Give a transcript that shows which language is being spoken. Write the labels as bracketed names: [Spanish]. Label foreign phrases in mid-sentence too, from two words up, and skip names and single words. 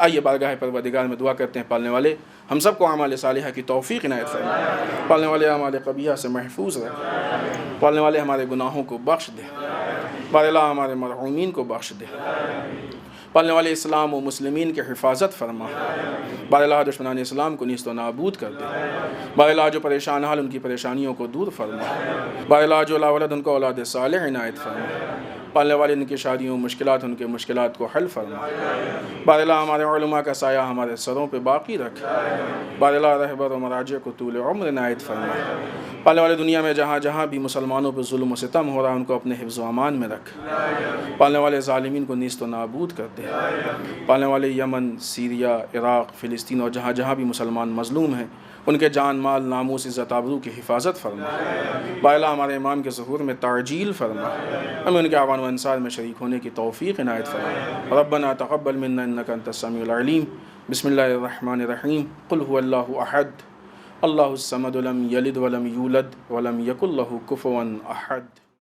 [Urdu] آئیے بارگاہ پروردگار میں دعا کرتے ہیں پالنے والے ہم سب کو اعمال صالحہ کی توفیق عنایت فرمائے، پالنے والے اعمال قبیحہ سے محفوظ رکھے، پالنے والے ہمارے گناہوں کو بخش دے، بار اللہ ہمارے مرحومین کو بخش دے، پالنے والے اسلام و مسلمین کی حفاظت فرما، بار اللہ دشمنان اسلام کو نیست و نابود کر دے، بار اللہ جو پریشان حال ان کی پریشانیوں کو دور فرما، بار اللہ جو لا ولد ان کو اولاد صالح عنایت فرما، پالنے والے ان کی شادیوں مشکلات ان کے مشکلات کو حل فرما، بار اللہ ہمارے علماء کا سایہ ہمارے سروں پہ باقی رکھ، بار اللہ رہبر و مراجع کو طول عمر عنایت فرما، پالنے والے دنیا میں جہاں جہاں بھی مسلمانوں پہ ظلم و ستم ہو رہا ہے ان کو اپنے حفظ و امان میں رکھ، پالنے والے ظالمین کو نیست و نابود کر دے، پالنے والے یمن، سیریا، عراق، فلسطین اور جہاں جہاں بھی مسلمان مظلوم ہیں ان کے جان مال ناموس عزت آبرو کی حفاظت فرما، بار اللہ ہمارے امام کے ظہور میں تعجیل فرما، ہمیں ان کے اعوان و انصار میں شریک ہونے کی توفیق عنایت فرما. [Arabic] ربنا تقبل منا انك انت السميع العليم. بسم الله الرحمن الرحيم. قل هو الله احد الله الصمد لم يلد ولم يولد ولم يكن له كفوا احد.